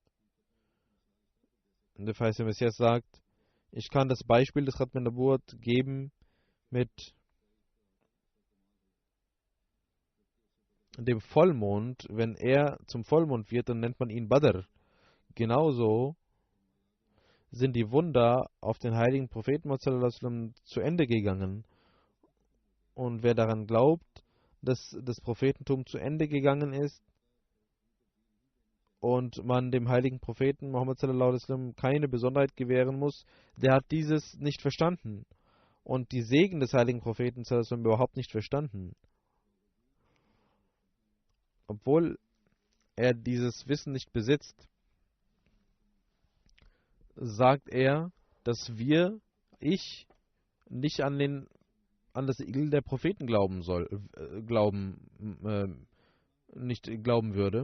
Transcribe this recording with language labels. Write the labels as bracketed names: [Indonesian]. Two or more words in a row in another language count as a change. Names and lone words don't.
[German] Und der verheißte Messias sagt, ich kann das Beispiel des [Arabic] ختم النبوة [German] geben mit dem Vollmond. Wenn er zum Vollmond wird, dann nennt man ihn Badr. Genauso sind die Wunder auf den heiligen Propheten Muhammad [Arabic] صلى الله عليه وسلم [German] zu Ende gegangen. Und wer daran glaubt, dass das Prophetentum zu Ende gegangen ist und man dem heiligen Propheten Muhammad [Arabic] صلى الله عليه وسلم [German] keine Besonderheit gewähren muss, der hat dieses nicht verstanden und die Segen des heiligen Propheten [Arabic] صلى الله عليه وسلم [German] überhaupt nicht verstanden. Obwohl er dieses Wissen nicht besitzt, sagt er, dass ich nicht an das Siegel der Propheten nicht glauben würde.